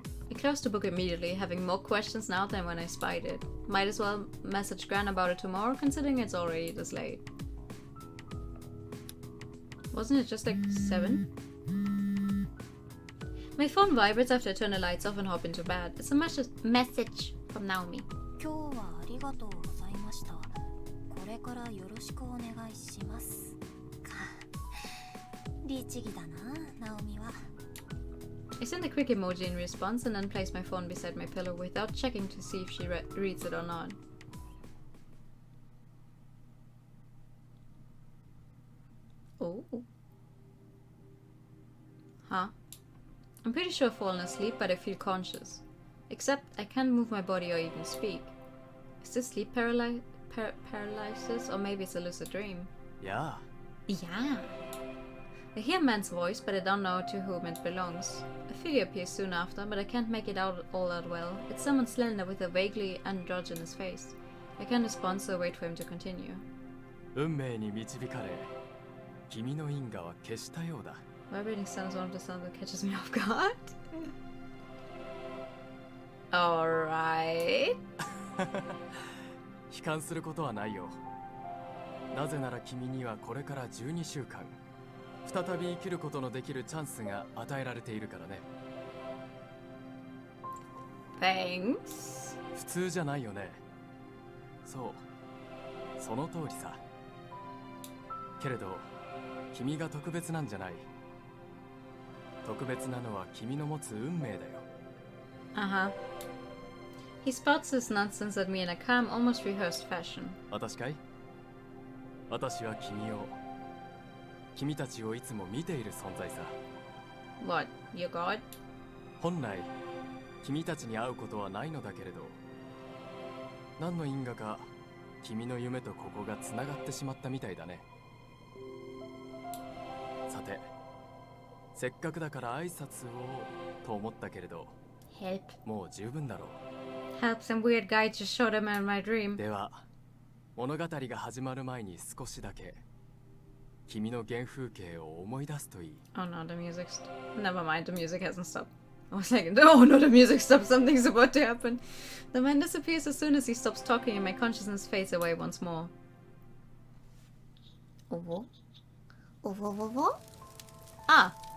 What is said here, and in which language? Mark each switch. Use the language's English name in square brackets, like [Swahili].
[English] I closed the book immediately, having more questions now than when I spied it. Might as well message Gran about it tomorrow, considering it's already this late. Wasn't it just like 7? My phone vibrates after I turn the lights off and hop into bed. It's a message from Naomi. [Japanese] 今日はありがとうございました。これからよろしくお願いします。律儀だな、ナオミは。 [English] I send a quick emoji in response and then place my phone beside my pillow without checking to see if she reads it or not. Oh. Huh? I'm pretty sure I've fallen asleep, but I feel conscious. Except I can't move my body or even speak. Is this sleep paralysis, or maybe it's a lucid dream? Yeah. Yeah. I hear a man's voice, but I don't know to whom it belongs. A figure appears soon after, but I can't make it out all that well. It's someone slender with a vaguely androgynous face. I can't respond, so I wait for him to continue. [Japanese] 運命に導かれ、君の因果は消したようだ。 [English] Vibrating sound is one of the sounds that catches me off guard. Alright. [Japanese] 悲観することはないよ。なぜなら君にはこれから12週間、再び生きることのできるチャンスが与えられているからね。 [English] Thanks. [Japanese] 普通じゃないよね。そう、その通りさ。けれど、君が特別なんじゃない。特別なのは君の持つ運命だよ。 [English] Uh-huh. He spouts this nonsense at me in a calm, almost rehearsed fashion. [Japanese] 私かい？私は君たちをいつも見ている存在さ。 [English] What? Your god? [Japanese] 本来、君たちに会うことはないのだけれど、何の因果か君の夢とここがつながってしまったみたいだね。さて、せっかくだから挨拶をと思ったけれど、 [English] Help. [Japanese] もう十分だろう。 [English] Help, some weird guy just showed up in my dream. [Japanese] では、物語が始まる前に少しだけ君の原風景を思い出すといい。 [English] Oh no, the music's... Never mind, the music hasn't stopped. I was like, oh no, the music stopped, something's about to happen. The man disappears as soon as he stops talking and my consciousness fades away once more. Oh? Oh? Ah!